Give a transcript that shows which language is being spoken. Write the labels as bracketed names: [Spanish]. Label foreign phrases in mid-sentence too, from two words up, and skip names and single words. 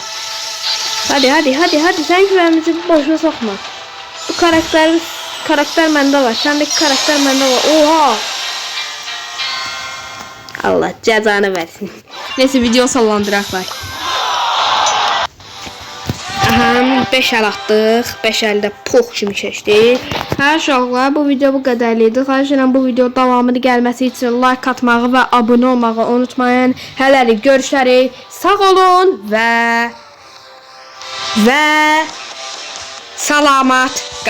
[Turkish] Hadi sen güvenimizi boşuna sokma. Bu karakter bende var. Sendeki karakter bende var. Oha. Allah cezanı versin. Neyse video sallandıraklar. [Azerbaijani] Aha 5 el atdıq. 5 əldə pox kimi keçdi. Hər uşaqlar bu video bu qədərliydi. Xahiş edirəm bu video davamını gəlməsi üçün like atmağı və abunə olmağı unutmayın. Hələlik görüşərik. Sağ olun və salamat qalın.